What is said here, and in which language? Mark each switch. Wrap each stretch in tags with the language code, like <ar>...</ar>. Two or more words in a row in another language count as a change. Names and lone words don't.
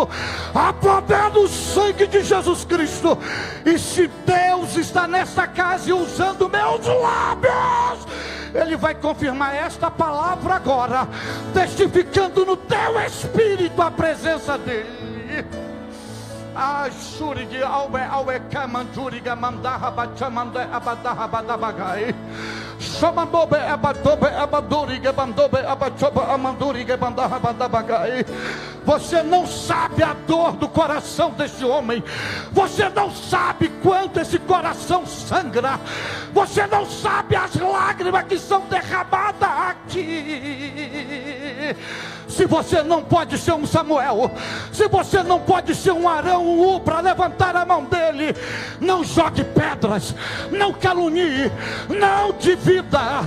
<pt>Há poder no sangue de Jesus Cristo. E se Deus está nesta casa e usando meus lábios, Ele vai confirmar esta palavra agora, testificando no teu espírito a presença dEle. Ashurigi albe albe kamanturiga mandaha bachamande abadaha badabagai. Shamandobe abadobe abaduriga bandobe abachoba amanduriga bandaha badabagai. Você não sabe a dor do coração deste homem. Você não sabe quanto esse coração sangra. Você não sabe as lágrimas que são derramadas aqui. Se você não pode ser um Samuel, se você não pode ser um Arão, para levantar a mão dele, não jogue pedras, não calunie, não divida.</pt>